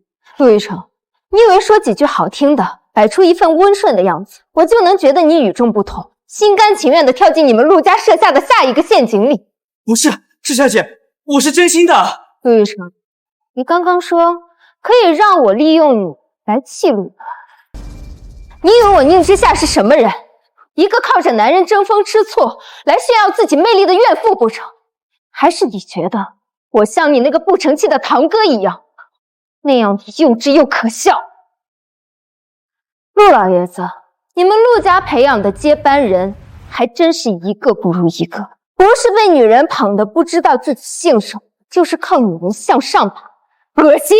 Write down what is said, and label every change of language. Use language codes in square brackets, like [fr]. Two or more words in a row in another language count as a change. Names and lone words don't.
[zh] 陸一成，你以為說幾句好聽的，擺出一份溫順的樣子，我就能覺得你與眾不同，心甘情願地跳進你們陸家設下的下一個陷阱裡？不是，之夏姐，我是真心的。陸一成，你剛剛說可以讓我利用你來氣陸，你以為我寧之夏是什麼人？一個靠着男人爭風吃醋來炫耀自己魅力的怨婦不成？還是你覺得我像你那個不成器的堂哥一樣，那樣的幼稚又可笑？陸老爺子，你們陸家培養的接班人還真是一個不如一個，不是被女人捧得不知道自己姓什麼，就是靠女人向上爬，惡心！